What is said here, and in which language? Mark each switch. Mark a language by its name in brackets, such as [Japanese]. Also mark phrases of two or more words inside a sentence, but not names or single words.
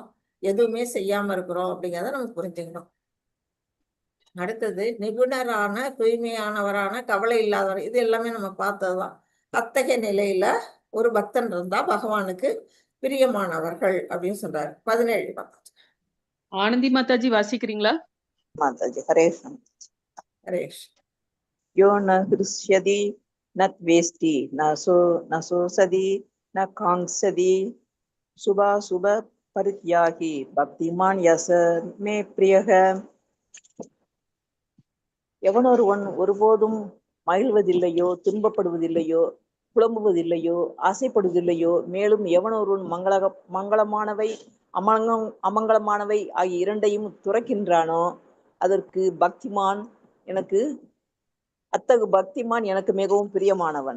[Tamil] எதுவுமே செய்யாம இருக்கிறோம் அப்படிங்கிறத நம்ம புரிஞ்சுக்கணும். அடுத்தது நிபுணரான, தூய்மையானவரான, கவலை இல்லாதவர். இது எல்லாமே நம்ம பார்த்ததுதான். அத்தகைய நிலையில ஒரு பக்தன் இருந்தா பகவானுக்கு பிரியமானவர்கள் அப்படின்னு சொல்றாரு. 17 மாதாஜி. ஆனந்தி மாதாஜி வாசிக்கிறீங்களா? [Hindi] माताजी हरे कृष्ण। [Tamil] ஹரேஷ். [Sanskrit] यो न हृष्यति न द्वेष्टि न शोषति न कांक्षति शुभाशुभ परित्यागी भक्तिमान् यस मे प्रियः। [Tamil] எவனொருவன் ஒருபோதும் மகிழ்வதில்லையோ, துன்பப்படுவதில்லையோ, புலம்புவதில்லையோ, ஆசைப்படுவதில்லையோ, மேலும் எவனொருவன் மங்களமானவை அமங்கலமானவை ஆகிய இரண்டையும் துறக்கின்றானோ அதற்கு பக்திமான் எனக்கு அத்தகு பக்திமான் எனக்கு மிகவும் பிரியமானவன்.